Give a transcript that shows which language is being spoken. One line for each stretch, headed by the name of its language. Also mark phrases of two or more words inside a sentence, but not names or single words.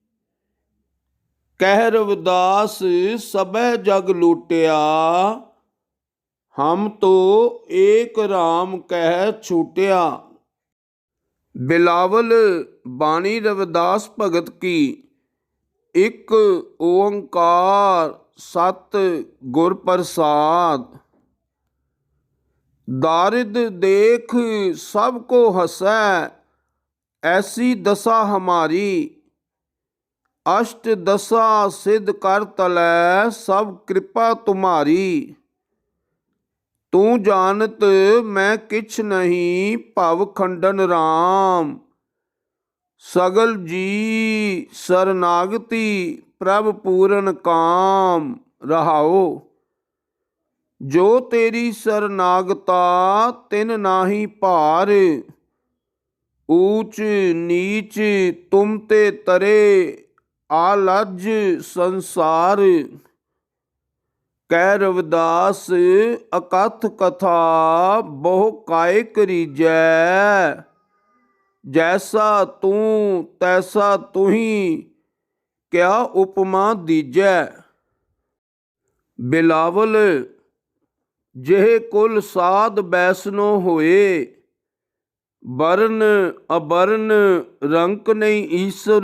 Hindi: कहि रविदास सभै जग लूटिआ, हम तो एक राम कहि छूटिआ। बिलावल बाणी रविदास भगत की। इक ओंकार सत गुर प्रसाद। दारिद देख सब को हंसै, ऐसी दशा हमारी। अष्ट दशा सिद्ध कर तलै, सब कृपा तुम्हारी। तू जानत मैं किछ नहीं, भव खंडन राम। सगल जी शरनागति, प्रभ पूरन काम। रहाओ। जो तेरी शरनागता, तिन नाहि भार। ऊच नीच तुम ते तरे, आलज संसार। कहि रविदास अकथ कथा, बहु काइ करीजै। जैसा तूं तैसा तुहीं, किआ उपमा दीजै। बिलावल जिहे कुल साध बैसनो होए, बरन अबरन रंक नहीं ईसर।